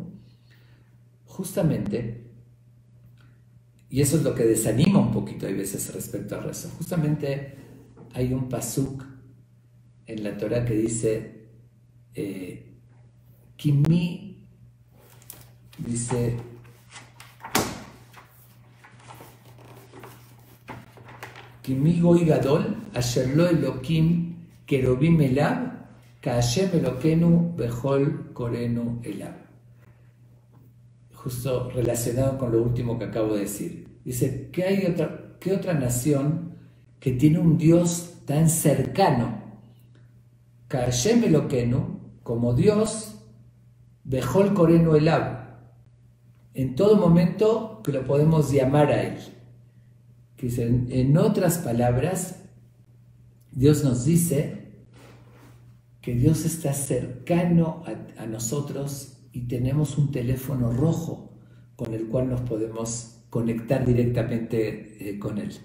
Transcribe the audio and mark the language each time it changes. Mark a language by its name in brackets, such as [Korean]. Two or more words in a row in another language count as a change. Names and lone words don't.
[Spanish] Justamente, y eso es lo que desanima un poquito a veces respecto al rezo, justamente hay un pasuk en la Torah que dice, Kimi, dice, [Hebrew] כי מי גוי גדול אשר לו אלוקים קרובים אליו כה' אלוקינו בכל קראנו אליו. [Spanish] Justo relacionado con lo último que acabo de decir. Dice, ¿qué otra nación que tiene un Dios tan cercano? [Hebrew] כה' אלוקינו, [Spanish] como Dios, [Hebrew] בכל קראנו אליו. [Spanish] En todo momento que lo podemos llamar a Él. Que en otras palabras, Dios nos dice que Dios está cercano a nosotros y tenemos un teléfono rojo con el cual nos podemos conectar directamente con Él.